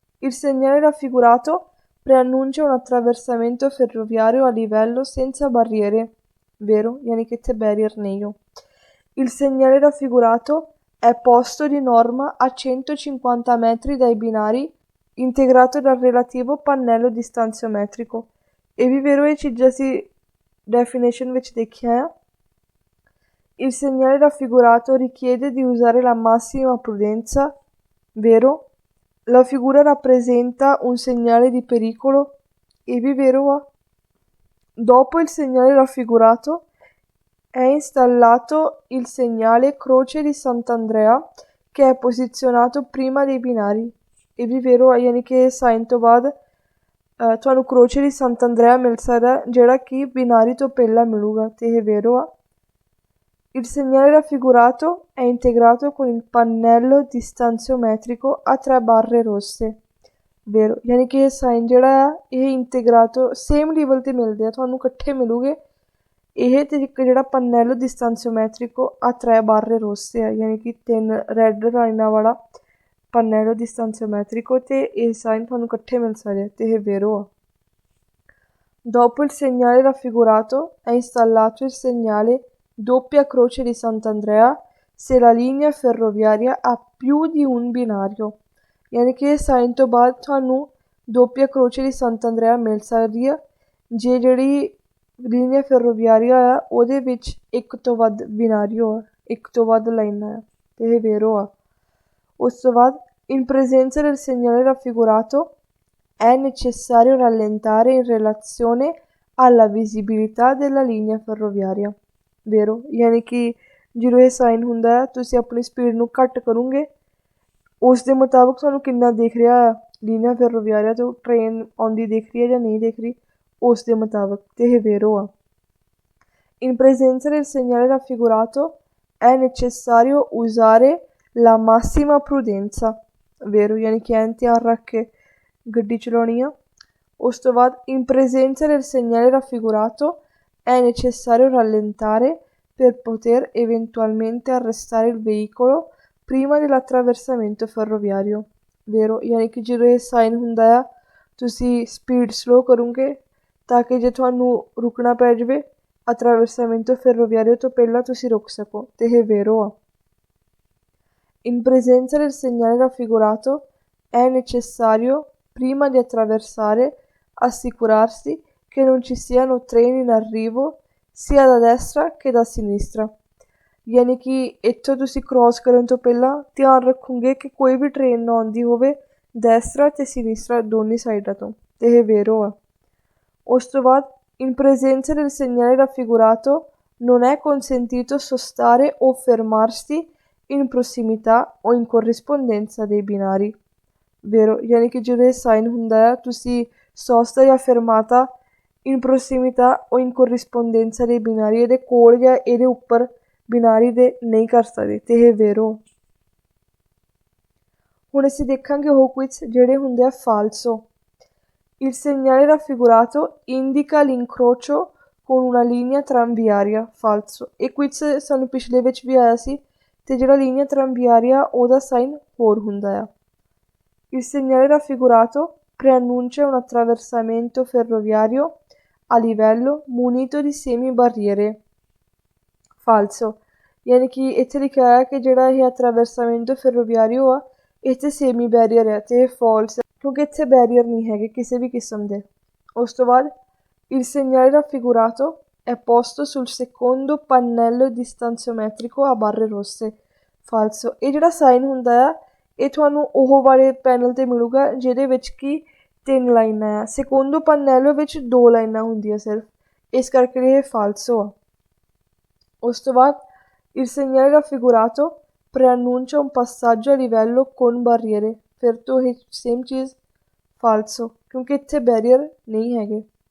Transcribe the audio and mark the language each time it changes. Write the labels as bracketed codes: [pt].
[it] Il segnale raffigurato preannuncia un attraversamento ferroviario a livello senza barriere, vero? [pa] ਯਾਨੀ ਕਿ ਇੱਥੇ barrier ਨਹੀਂ ਹੋ। [it] Il segnale raffigurato è posto di norma a 150 metri dai binari, integrato dal relativo pannello distanziometrico। [pa] ਇਹ ਵੀ vero, ਇਹ ਚੀਜ਼ਾਂ ਅਸੀਂ definition ਵਿੱਚ ਦੇਖਿਆ ਆ। [it] Il segnale raffigurato richiede di usare la massima prudenza, vero? La figura rappresenta un segnale di pericolo, e vi vero va. Dopo il segnale raffigurato è installato il segnale croce di Sant'Andrea che è posizionato prima dei binari, e vi vero va, [pa] ਯਾਨੀ ਕਿ sign ਤੋਂ ਬਾਅਦ ਤੁਹਾਨੂੰ ਕਰੋਚੇ ਦੀ ਸੰਤ ਅੰਦਰਿਆ ਮਿਲ ਸਕਦਾ ਜਿਹੜਾ ਕਿ ਬਿਨਾਰੀ ਤੋਂ ਪਹਿਲਾਂ ਮਿਲੂਗਾ, ਅਤੇ ਇਹ vero ਆ। [it] Il segnale raffigurato è integrato con il pannello distanziometrico a tre barre rosse, vero? [pa] ਯਾਨੀ ਕਿ ਇਹ ਸਾਈਨ ਜਿਹੜਾ ਆ ਇਹ ਇੰਟੀਗਰਾਟੋ ਸੇਮ ਲੈਵਲ 'ਤੇ ਮਿਲਦੇ ਆ, ਤੁਹਾਨੂੰ ਇਕੱਠੇ ਮਿਲੂਗੇ ਇਹ ਅਤੇ ਇੱਕ ਜਿਹੜਾ [it] pannello distanziometrico a tre barre rosse [pa] ਆ, ਯਾਨੀ ਕਿ 3 ਰੈੱਡ ਲਾਈਨਾਂ ਵਾਲਾ pannello distanziometrico, ਅਤੇ ਇਹ ਸਾਈਨ ਤੁਹਾਨੂੰ ਇਕੱਠੇ ਮਿਲ ਸਕਦੇ ਅਤੇ ਇਹ vero ਆ। [it] Dopo il segnale raffigurato è installato il segnale doppia croce di Sant'Andrea se la linea ferroviaria ha più di un binario, [pa] ਯਾਨੀ ਕਿ ਇਹ ਸਾਈਨ ਤੋਂ ਬਾਅਦ ਤੁਹਾਨੂੰ doppia croce di Sant'Andrea ਮਿਲ ਸਕਦੀ ਆ ਜੇ ਜਿਹੜੀ linea ferroviaria ਆ ਉਹਦੇ ਵਿੱਚ ਇੱਕ ਤੋਂ ਵੱਧ ਬਿਨਾਰੀਓ ਆ, ਇੱਕ ਤੋਂ ਵੱਧ ਲਾਈਨਾਂ ਆ, ਅਤੇ ਇਹ vero ਆ। ਉਸ ਤੋਂ ਬਾਅਦ [it] in presenza del segnale raffigurato è necessario rallentare in relazione alla visibilità della linea ferroviaria, vero? [pa] ਯਾਨੀ ਕਿ ਜਦੋਂ ਇਹ ਸਾਈਨ ਹੁੰਦਾ ਹੈ ਤੁਸੀਂ ਆਪਣੀ ਸਪੀਡ ਨੂੰ ਘੱਟ ਕਰੋਗੇ ਉਸ ਦੇ ਮੁਤਾਬਕ ਤੁਹਾਨੂੰ ਕਿੰਨਾ ਦਿਖ ਰਿਹਾ ਆ ਲੀਨੀਆ ਫੈਰੋਵੀਆਰੀਆ ਤੋਂ ਟ੍ਰੇਨ ਆਉਂਦੀ ਦਿਖ ਰਹੀ ਹੈ ਜਾਂ ਨਹੀਂ ਦਿਖ ਰਹੀ ਉਸ ਦੇ ਮੁਤਾਬਕ, ਅਤੇ ਇਹ vero ਆ। [it] In presenza del segnale raffigurato è necessario usare la massima prudenza, vero, [pa] ਯਾਨੀ ਕਿ ਐਨ ਧਿਆਨ ਰੱਖ ਕੇ ਗੱਡੀ ਚਲਾਉਣੀ ਆ। ਉਸ ਤੋਂ ਬਾਅਦ [it] in presenza del segnale raffigurato è necessario rallentare per poter eventualmente arrestare il veicolo prima dell'attraversamento ferroviario, vero, [pa] ਯਾਨੀ ਕਿ ਜਦੋਂ ਇਹ ਸਾਈਨ ਹੁੰਦਾ ਆ ਤੁਸੀਂ ਸਪੀਡ ਸਲੋ ਕਰੋਗੇ ਤਾਂ ਕਿ ਜੇ ਤੁਹਾਨੂੰ ਰੁਕਣਾ ਪੈ ਜਾਵੇ attraversamento ferroviario ਤੋਂ ਪਹਿਲਾਂ ਤੁਸੀਂ ਰੁਕ ਸਕੋ, ਤੇ ਇਹ vero ਆ। [it] In presenza del segnale raffigurato è necessario, prima di attraversare, assicurarsi che non ci siano treni in arrivo sia da destra che da sinistra, [pa] ਯਾਨੀ ਕਿ ਇੱਥੋਂ ਤੁਸੀਂ ਕ੍ਰੋਸ ਕਰਨ ਤੋਂ ਪਹਿਲਾਂ ਧਿਆਨ ਰੱਖੋਗੇ ਕਿ ਕੋਈ ਵੀ ਟ੍ਰੇਨ ਨਾ ਆਉਂਦੀ ਹੋਵੇ destra ਤੇ sinistra ਦੋਨੀ ਸਾਈਡਾਂ ਤੋਂ, ਤੇ ਇਹ vero ਆ। ਉਸ ਤੋਂ ਬਾਅਦ [it] in presenza del segnale raffigurato non è consentito sostare o fermarsi in prossimità o in corrispondenza dei binari, [pa] vero, ਯਾਨੀ ਕਿ ਜਦੋਂ ਇਹ ਸਾਈਨ ਹੁੰਦਾ ਆ ਤੁਸੀਂ sosta ਜਾਂ [it] fermata in prossimità o in corrispondenza dei binari [pa] ਇਹਦੇ ਕੋਲ ਜਾਂ ਇਹਦੇ ਉੱਪਰ ਬਿਨਾਰੀ ਦੇ ਨਹੀਂ ਕਰ ਸਕਦੇ, ਤੇ ਇਹ vero। ਹੁਣ ਅਸੀਂ ਦੇਖਾਂਗੇ ਉਹ ਕੁਇਜ਼ ਜਿਹੜੇ ਹੁੰਦੇ ਆ falso। [it] Il segnale raffigurato indica l'incrocio con una linea tranviaria, falso। [pa] ਇਹ ਕੁਇਜ਼ ਸਾਨੂੰ ਪਿਛਲੇ ਵਿੱਚ ਵੀ ਆਇਆ ਸੀ, ਤੇ ਜਿਹੜਾ linea tranviaria ਉਹਦਾ ਸਾਈਨ ਹੋਰ ਹੁੰਦਾ ਆ। [it] Il segnale raffigurato preannuncia un attraversamento ferroviario a livello munito di semi-barriere, falso। [pa] ਯਾਨੀ ਕਿ ਇੱਥੇ ਲਿਖਿਆ ਹੈ ਕਿ ਜਿਹੜਾ ਇਹ attraversamento ferroviario ਆ ਇਹ 'ਤੇ ਸੇਮੀ ਬੈਰੀਅਰ ਹੈ, ਅਤੇ ਇਹ ਫਾਲਸ ਹੈ ਕਿਉਂਕਿ ਇੱਥੇ ਬੈਰੀਅਰ ਨਹੀਂ ਹੈਗੇ ਕਿਸੇ ਵੀ ਕਿਸਮ ਦੇ। ਉਸ ਤੋਂ ਬਾਅਦ [it] il segnale raffigurato è posto sul secondo pannello distanziometrico a barre rosse, falso। [pa] ਇਹ ਜਿਹੜਾ ਸਾਈਨ ਹੁੰਦਾ ਆ ਇਹ ਤੁਹਾਨੂੰ ਉਹ ਵਾਲੇ ਪੈਨਲ 'ਤੇ ਮਿਲੂਗਾ ਜਿਹਦੇ ਵਿੱਚ ਕਿ 3 ਲਾਈਨਾਂ ਆ, secondo pannello ਵਿੱਚ 2 ਲਾਈਨਾਂ ਹੁੰਦੀਆਂ ਸਿਰਫ, ਇਸ ਕਰਕੇ ਇਹ falso ਆ। ਉਸ ਤੋਂ ਬਾਅਦ [it] il segnale raffigurato preannuncia un passaggio a livello con barriere, [pa] ਫਿਰ ਤੋਂ ਇਹ ਸੇਮ ਚੀਜ਼ falso ਕਿਉਂਕਿ ਇੱਥੇ ਬੈਰੀਅਰ ਨਹੀਂ ਹੈਗੇ।